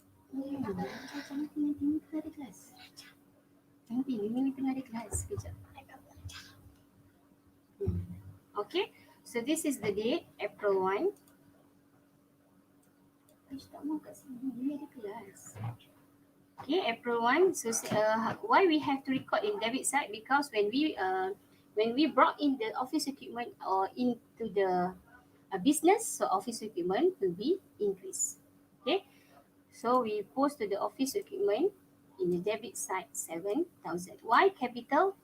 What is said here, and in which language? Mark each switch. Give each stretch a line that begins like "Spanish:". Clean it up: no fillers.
Malay: Jangan tinggal tengah ada kelas. Jangan tinggal tengah ada kelas. Sekejap.
English: Okay, so this is the date, April 1.
Malay: Tak mau kat sini, ini ada kelas.
English: Okay, April 1. So why we have to record in debit side? Because when we brought in the office equipment or into the business, so office equipment will be increased. Okay, so we post to the office equipment in the debit side 7,000. Why capital?